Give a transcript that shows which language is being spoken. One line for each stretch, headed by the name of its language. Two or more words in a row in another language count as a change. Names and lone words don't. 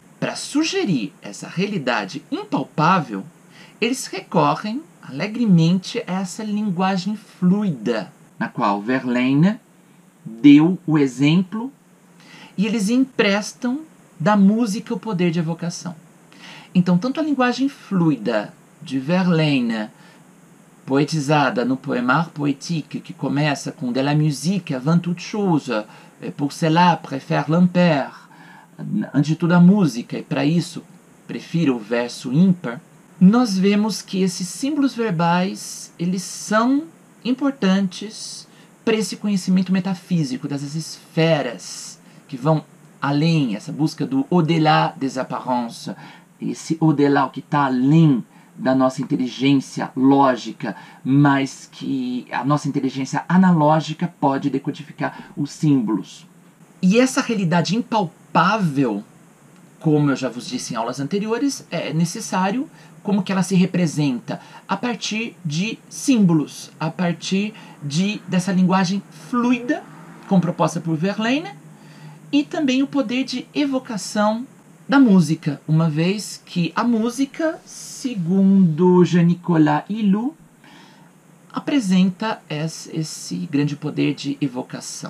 Portuguese: Para sugerir essa realidade impalpável, eles recorrem alegremente a essa linguagem fluida, na qual Verlaine deu o exemplo, e eles emprestam da música o poder de evocação. Então, tanto a linguagem fluida de Verlaine, poetizada no Poémard poétique, que começa com
French: de la musique avant toute chose, pour cela préfère l'impair,
Portuguese: antes de tudo a música, e para isso prefiro o verso ímpar, nós vemos que esses símbolos verbais, eles são importantes para esse conhecimento metafísico das esferas que vão além, essa busca do
French: au-delà des apparences,
Portuguese: esse au-delà que está além da nossa inteligência lógica, mas que a nossa inteligência analógica pode decodificar os símbolos. E essa realidade impalpável, como eu já vos disse em aulas anteriores, é necessário como que ela se representa a partir de símbolos, a partir dessa linguagem fluida como proposta por Verlaine, e também o poder de evocação da música, uma vez que a música, segundo Jean-Nicolas Hilou, apresenta esse grande poder de evocação.